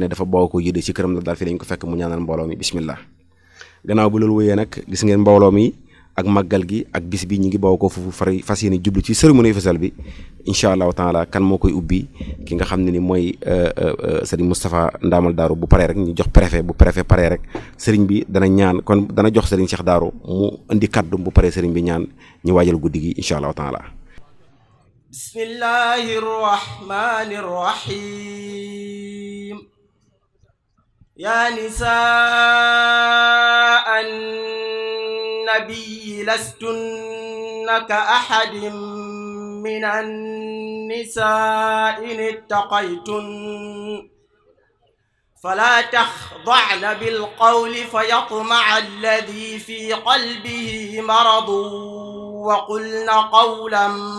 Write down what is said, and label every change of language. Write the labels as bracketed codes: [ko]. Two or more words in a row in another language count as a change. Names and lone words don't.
[wo] ne dafa bokk ko yëde ci këram la daal fii lañ ko fekk mu ñaanal mbooloo mi bismillah gannaaw bu loolu wooyee nag gis ngeen mbooloo mi ak màggal gi ak bis bi ñi ngi bawoo ko fu fas yéene jublu ci [fr] cérémonie officielle [wo] bi [ar] إن شاء الله تعالى [wo] kan moo koy ubbi ki nga xam ne ni mooy Serigne Moustapha Ndamal Darou bu paree rek ñu jox préfet bu préfet paree rek Serigne bi dana ñaan kon dana jox Serigne Cheikh Darou mu indi kaddu bu paree Serigne bi ñaan ñu waajal guddi gi incha allahu taala [ar] بسم الله الرحمن الرحيم يا نساء النبي لستن كأحد من النساء إن اتقيتن فلا تخضعن بالقول فيطمع الذي في قلبه مرض وقلن قولا